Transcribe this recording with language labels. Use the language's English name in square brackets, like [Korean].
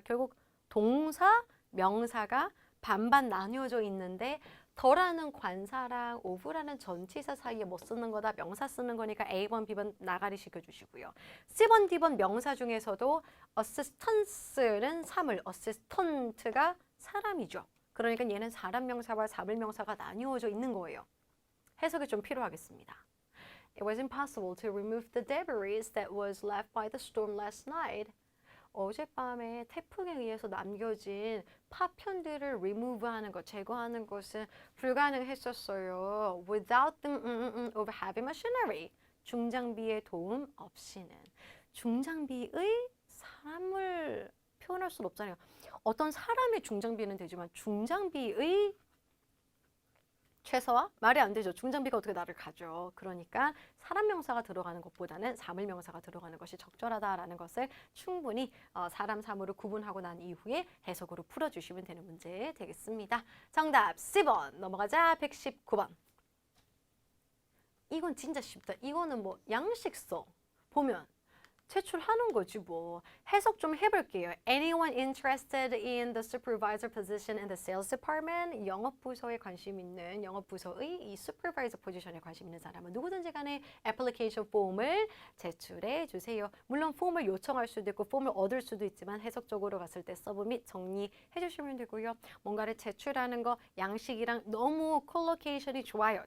[Korean] 결국 동사, 명사가 반반 나뉘어져 있는데 더라는 관사랑 오브라는 전치사 사이에 뭐 쓰는 거다 명사 쓰는 거니까 A번, B번 나가리 시켜주시고요. C번, D번 명사 중에서도 assistance는 사물, assistant가 사람이죠. 그러니까 얘는 사람 명사와 사물 명사가 나뉘어져 있는 거예요. 해석이 좀 필요하겠습니다. [English] It was impossible to remove the debris that was left by the storm last night. [Korean] 어젯밤에 태풍에 의해서 남겨진 파편들을 remove하는 것, 제거하는 것은 불가능했었어요. [English] Without the of heavy machinery. [Korean] 중장비의 도움 없이는. 중장비의 사람을 표현할 수는 없잖아요. 어떤 사람의 중장비는 되지만 중장비의 최소화? 말이 안 되죠. 중장비가 어떻게 나를 가죠. 그러니까 사람 명사가 들어가는 것보다는 사물 명사가 들어가는 것이 적절하다라는 것을 충분히 사람 사물을 구분하고 난 이후에 해석으로 풀어주시면 되는 문제 되겠습니다. 정답 C번 넘어가자. 119번. 이건 진짜 쉽다. 이거는 뭐 양식서 보면 제출하는 거지 뭐. 해석 좀 해볼게요. [English] Anyone interested in the supervisor position in the sales department? [Korean] 영업부서에 관심 있는 영업부서의 이 supervisor 포지션에 관심 있는 사람은 누구든지 간에 애플리케이션 폼을 제출해 주세요. 물론 폼을 요청할 수도 있고 폼을 얻을 수도 있지만 해석적으로 갔을 때 서브 및 정리해 주시면 되고요. 뭔가를 제출하는 거 양식이랑 너무 콜로케이션이 좋아요.